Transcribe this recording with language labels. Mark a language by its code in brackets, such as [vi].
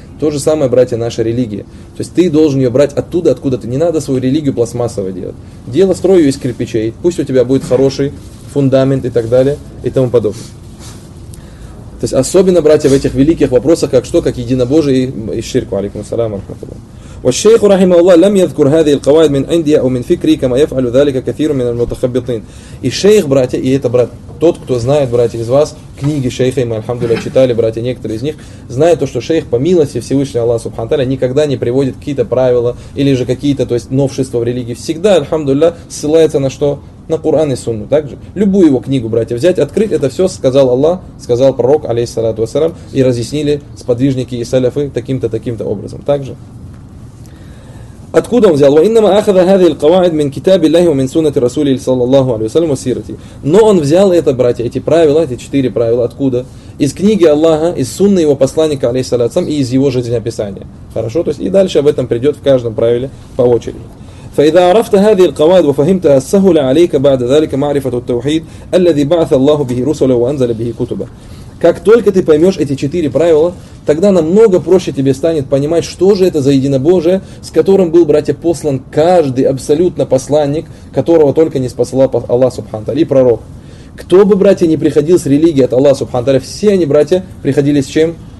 [ru] То же самое, братья, наша религия. То есть ты должен ее брать оттуда, откуда ты. Не надо свою религию пластмассовой делать. Дело, строю ее из кирпичей, пусть у тебя будет хороший фундамент и так далее и тому подобное. То есть особенно, братья, в этих великих вопросах, как что, как единобожие и ширку. [ar] Алейкум ассалям ва рахматуллах. والشيخ رحمه الله لم يذكر هذه القواعد من عندي او من فكري كما يفعل ذلك كثير من المتخبطين. [ru] И шейх, братья, и это, брат, тот, кто знает, братья, из вас книги шейха, и мы, альхамдулиллах, читали, братья, некоторые из них, знают то, что шейх, по милости Всевышнего Аллаха субхана тааля, никогда не приводит какие-то правила или же какие-то, то есть, новшества в религии, всегда, альхамдулиллах, ссылается на что? На Коран и Сунну. Также любую его книгу, братья, взять, открыть, это все сказал Аллах, сказал пророк, алейхиссалату вассалям, и разъяснили сподвижники и саляфы таким-то образом. Также откуда он взял? [ar] وَإِنَّمَا أَخَذَ هَذِي الْقَوَاعِدِ مِنْ كِتَابِ اللَّهِ وَمِنْ سُنَّةِ رَسُولِ صَلَى اللَّهُ عَلَيْهُ وَسَلَّمُ وَسِيرَتِي. [ru] Но он взял это, братья, эти правила, эти четыре правила, откуда? Из книги Аллаха, из сунны его посланника, алейхиссалям, и из его жизнеописания. Хорошо? То есть и дальше об этом придет в каждом правиле по очереди. [ar] فإذا عرفت هذه القواعد وفهمتها سهل عليك بعد ذلك معرفة التوحيد الذي بعث الله به رسله وأنزل به كتبه. [ru] Как только ты поймешь эти четыре правила, тогда намного проще тебе станет понимать, что же это за единобожие, с которым был, братья, послан каждый абсолютно посланник, которого только не спасла Аллах Субхану Тааля, и пророк. Кто бы, братья, не приходил с религии от Аллаха Субхану Тааля, все они, братья, приходили с чем?